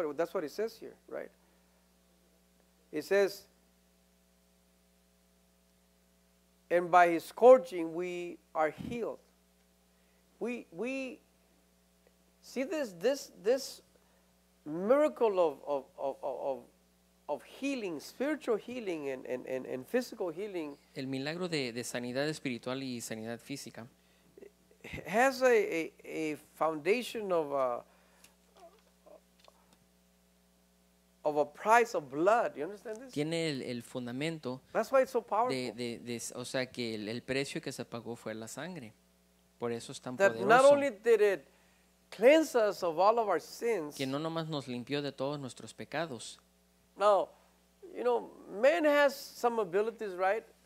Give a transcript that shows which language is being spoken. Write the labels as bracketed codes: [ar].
[en] That's what it says here, right? It says, and by his scourging we are healed. We see this miracle of healing, spiritual healing and physical healing. [es] El milagro de sanidad espiritual y sanidad física [en] Has a foundation of a price of blood. You understand this? [es] tiene el fundamento [en] That's why it's so powerful. [es] o sea que el precio que se pagó fue la sangre. Por eso es tan [en] That not [es] poderoso, [en] only did it cleanse us of all of our sins. [es] que no nomás nos limpió de todos nuestros pecados. [en] Now, man has some abilities, right?